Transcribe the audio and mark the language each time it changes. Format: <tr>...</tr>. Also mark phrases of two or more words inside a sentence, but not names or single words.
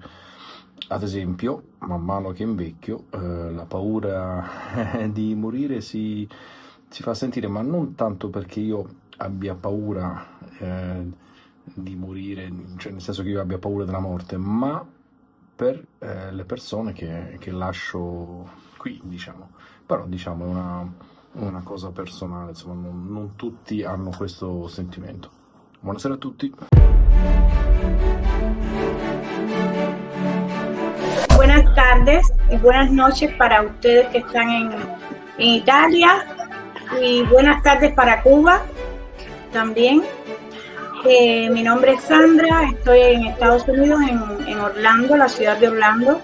<it>Ad esempio, man mano che invecchio, la paura di morire si fa sentire, ma non tanto perché io abbia paura di morire, cioè nel senso che io abbia paura della morte, ma per le persone che lascio qui, diciamo. Però diciamo è una cosa personale, insomma, non tutti hanno questo sentimento. Buonasera a tutti.</it> <es>Buenas tardes y buenas noches para ustedes que están en Italia, y buenas tardes para Cuba también. Mi nombre es Sandra, estoy en Estados Unidos, en Orlando, la ciudad de Orlando.</es>